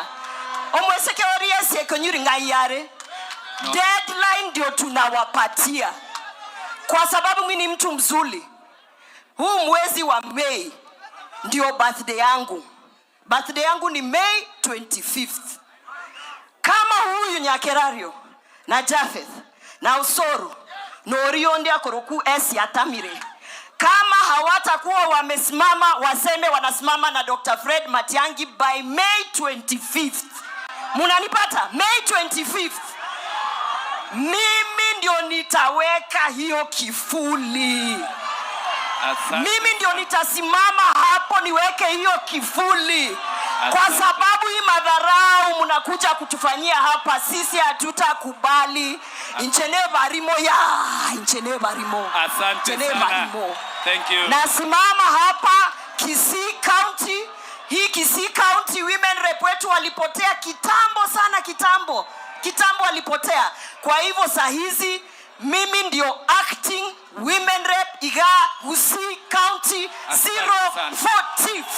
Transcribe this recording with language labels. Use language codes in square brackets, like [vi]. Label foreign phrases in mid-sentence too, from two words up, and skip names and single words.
[guz] Omweseke oriese Kenyuri ngayare. [sw] No. Deadline ndio tunawapatia. Kwa sababu mimi ni mtu mzuri. Huu mwezi wa Mei ndio birthday yangu. Birthday yangu ni May 25th. Kama huyu Nyakerario na Jafeth na Osoro na Orionde [guz] akoroku esi atamire, [sw] kama hawatakuwa wamesimama waseme wanasimama na Dr. Fred Matiang'i by May 25th. Munanipata? May 25th. Mimi ndio nitaweka hiyo kifuli. Asante. Mimi ndio nitasimama hapo niweke hiyo kifuli. Kwa sababu hii madharau mnakuja kutufanyia hapa, sisi hatutakubali. [guz] Inchene barimo. [sw] Asante sana. [en] Thank you. [sw] Nasimama hapa Kisii County. Hii Kisii County [en] women rep [sw] wetu walipotea kitambo sana, kitambo walipotea. Kwa hivyo saa hizi mimi ndio [en] acting women rep [sw] Iga Gusii County 045.